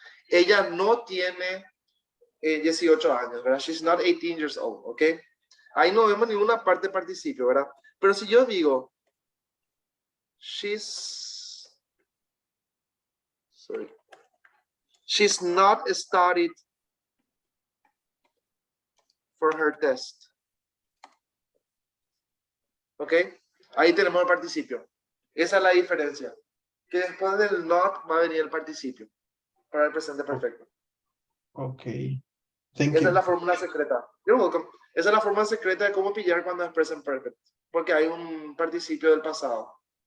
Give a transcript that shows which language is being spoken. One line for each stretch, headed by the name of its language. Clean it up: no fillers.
Spanish: Ella no tiene 18 años, ¿verdad?
English: She's not 18 years old,
Spanish: ¿ok? Ahí no vemos ninguna parte de participio, ¿verdad? Pero si yo digo,
English: she's not studied for her test, ¿ok?
Spanish: Ahí tenemos el participio. Esa es la diferencia. Que después del not va a venir el participio para el presente perfecto.
English: Ok. Thank
Spanish: Esa
English: you.
Spanish: es la fórmula secreta.
English: You're welcome.
Spanish: Esa es la fórmula secreta de cómo pillar cuando es present perfect. Porque hay un participio del pasado.